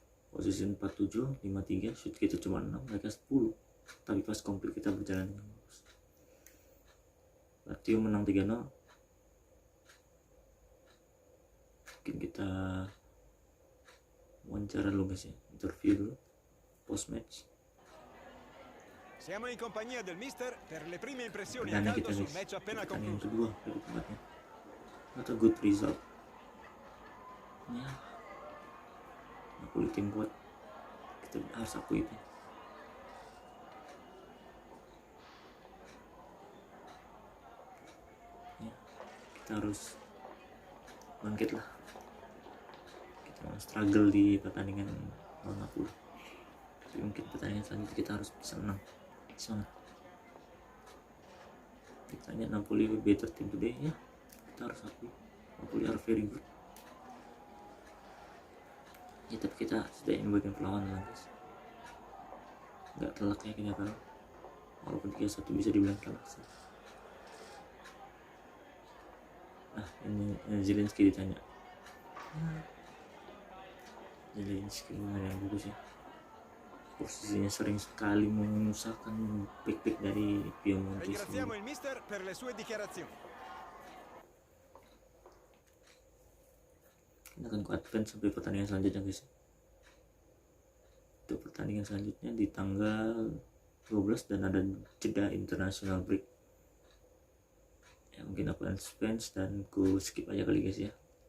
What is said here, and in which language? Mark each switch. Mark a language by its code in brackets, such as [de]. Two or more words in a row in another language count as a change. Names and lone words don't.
[id] posisi 47, 53, shoot kita cuma 6, mereka 10, tapi pas komplit kita berjalan dengan bagus. Lazio menang 3-0. Mungkin kita wawancara dulu guys ya, interview dulu [en] post match. [it] Siamo in compagnia del mister per le prime impressioni a [id] Pertandingan [it] caldo [id] kita [it] sul [id] guys, [it] match appena [id] pertandingan [it] concluso. [id] kedua dari tempatnya, [en] not a good result ya. [id] Napoli tim kuat, kita harus akui itu. Ya, kita harus bangkit lah. Kita struggle di pertandingan lawan Napoli, tapi mungkin pertandingan selanjutnya kita harus bisa menang. Semangat. Ditanya Napoli [en] better team today, [id] ya kita harus akui Napoli [en] are very good [id] ya, tapi kita setidaknya bagian perlawanan lah guys, nggak telak ya kita kalah, walaupun 3-1 bisa dibilang telak sih. Nah ini Zelensky ditanya, Zelensky yang bagus ya, posisinya sering sekali menyusahkan back dari Piemonte. [it] Ringraziamo il mister per le sue dichiarazioni. [id] Kita akan ke advance sampai pertandingan selanjutnya guys. Untuk pertandingan selanjutnya di tanggal 12 dan ada jeda [en] international break [id] ya, mungkin aku advance dan ku skip aja kali guys ya.